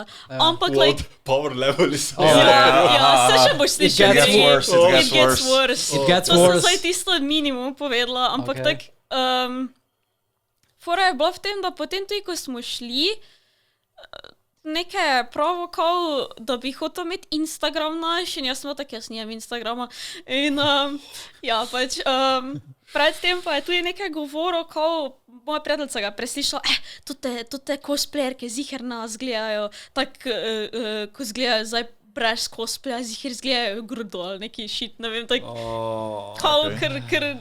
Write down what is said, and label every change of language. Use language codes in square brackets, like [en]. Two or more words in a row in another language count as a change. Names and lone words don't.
[sl] Ampak, like, [en] Power level is [sl] ja, se še boš slišal. [en] gets worse, It gets worse. It gets [sl] To [en] worse. [sl] sem zdaj tisto minimum povedala, ampak Okay. tak, fora je bila v tem, da potem tudi, ko smo šli, nekaj provokal, da bi hotel imeti Instagram naš in jaz sem tako, jaz nimam Instagrama. In ja, pač predtem pa je tudi nekaj govoril, ko moja prijateljica ga preslišala, te cosplayerke ziher nas gledajo, tako, ko zgledajo zdaj brez cosplaya, ziher zgledajo grudo ali neki shit, ne vem, tako, ker